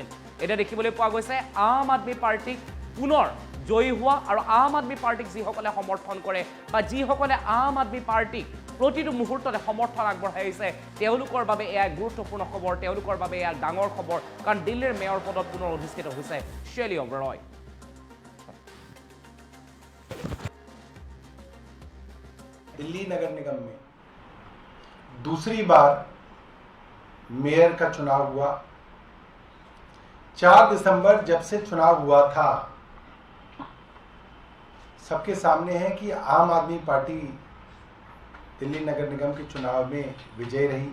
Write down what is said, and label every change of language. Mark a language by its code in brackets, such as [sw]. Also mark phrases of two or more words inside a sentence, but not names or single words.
[as] এতিয়া দেখিবলৈ পোৱা গৈছে আম আদমি পাৰ্টিক পুনৰ জয়ী হোৱা আৰু আম আদমি পাৰ্টিক যিসকলে সমৰ্থন কৰে বা যিসকলে আম আদমি পাৰ্টিক প্ৰতিটো মুহূৰ্ততে সমৰ্থন আগবঢ়াই আহিছে তেওঁলোকৰ বাবে এয়া গুৰুত্বপূৰ্ণ খবৰ, তেওঁলোকৰ বাবে এয়া ডাঙৰ খবৰ, কাৰণ দিল্লীৰ মেয়ৰ পদত পুনৰ অধিষ্ঠিত হৈছে চেলি অবেৰয়। [hi] दिल्ली नगर निगम में दूसरी बार मेयर का चुनाव हुआ। 4 दिसंबर जब से चुनाव हुआ था सबके सामने है कि आम आदमी पार्टी दिल्ली नगर निगम के चुनाव में विजय रही।